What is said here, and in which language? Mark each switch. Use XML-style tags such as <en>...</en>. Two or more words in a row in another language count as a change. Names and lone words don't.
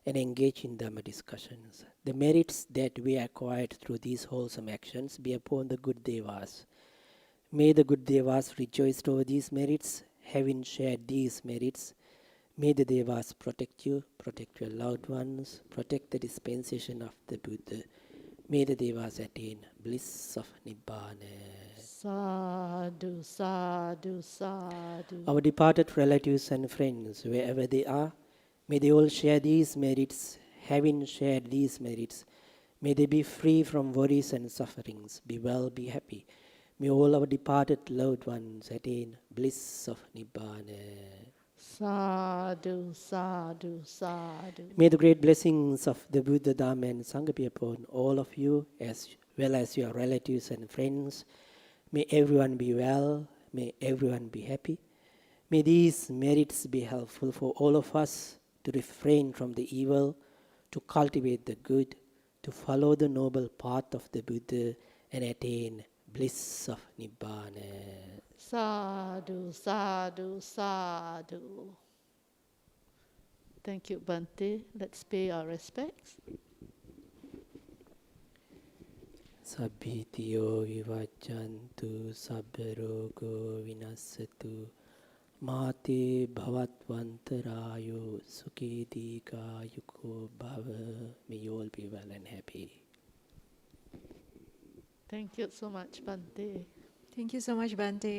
<en>and engage in Dhamma discussions. The merits that we acquired through these wholesome actions be upon the good Devas. May the good Devas rejoice over these merits. Having shared these merits, may the Devas protect you, protect your loved ones, protect the dispensation of the Buddha. May the Devas attain bliss of Nibbana.</en> <pi>Sadhu, sadhu, sadhu.</pi> <en>Our departed relatives and friends, wherever they are, may they all share these merits. Having shared these merits, may they be free from worries and sufferings. Be well, be happy. May all our departed loved ones attain bliss of Nibbana.</en> <pi>Sadhu, sadhu, sadhu.</pi> <en>May the great blessings of the Buddha, Dhamma and Sangha be upon all of you, as well as your relatives and friends. May everyone be well. May everyone be happy. May these merits be helpful for all of us to refrain from the evil, to cultivate the good, to follow the noble path of the Buddha and attain bliss of Nibbana.</en> <pi>Sadhu, sadhu, sadhu.</pi> <en>Thank you, Bhante. Let's pay our respects.</en> <pi>Sabbhitiyo vivajjantu sabbarogo vinassatu Mate bhavatvantarayo sukhi dikayuko bhava.</pi> <en>May you all be well and happy. Thank you so much, Bhante. Thank you so much, Bhante.</en>